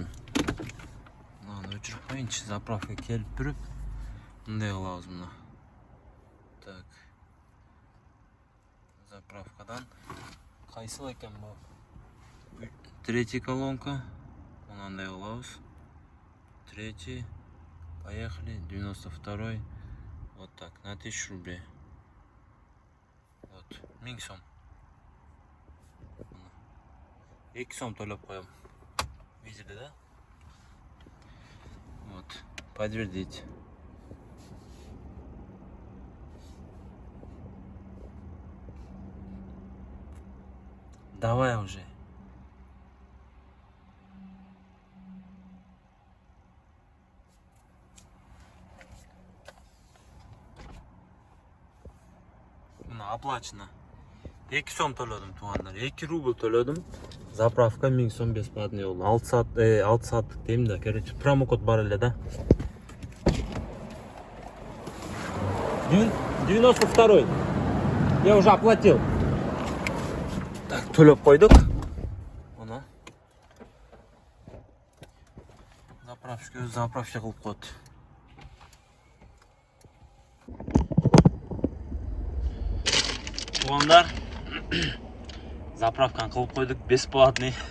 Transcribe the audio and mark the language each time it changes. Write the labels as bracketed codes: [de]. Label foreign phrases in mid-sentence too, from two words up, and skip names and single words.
[ky] Мынаны өчүрүп коеюнчу, заправка келип туруп, мындай кылабыз мына. [ru] Так. [ky] Заправкадан кайсыл экен бул? [ru] третий колонка. [ky] Мынандай кылабыз. [ru] Третий. Поехали. 92-й. Вот так. На 1000 рублей. [ky] Вот. 1000 сом. 2 сом төлөп коем. [ru] Видели, да? Вот. Подтвердить. Давай уже. [ky] Мына оплачено. 2 сом төлөдүм туугандар. 2 рубль төлөдүм. Заправка 1000 сом бесплатный болду. 6 сааттык дейм да. Короче, промокод бар эле да. [ru] 92-й. Я уже оплатил. Так, [ky] төлөп койдук. Мына. Заправщик кылып коет. Туугандар, заправканы кылып койдук, бесплатный.